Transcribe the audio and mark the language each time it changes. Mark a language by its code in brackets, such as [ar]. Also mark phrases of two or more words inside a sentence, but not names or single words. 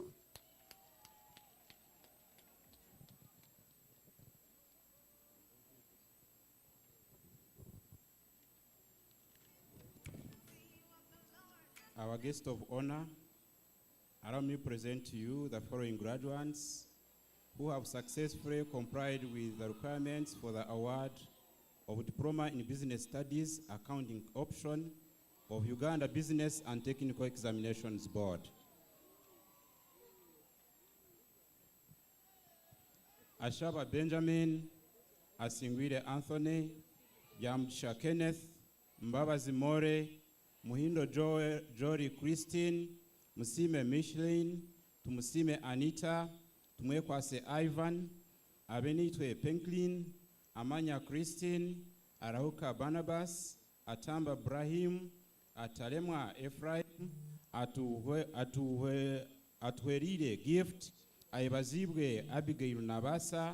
[en] Our guest of honor, allow me to present to you the following graduates who have successfully complied with the requirements for the award of Diploma in Business Studies Accounting Option of Uganda Business and Technical Examinations Board. Ashaba Benjamin, Asingwire Anthony, Yamsha Kenneth, Mbabazi More, Muhindo Jory Christine, Musime Michelin, Tumusime Anita, Tumwekwase Ivan, Abenitwe Penklin, Amanya Christine, Arahuka Barnabas, Atamba Brahim, Atalemwa Ephraim, Atuheride Gift, Aibazibwe Abigail Nabasa,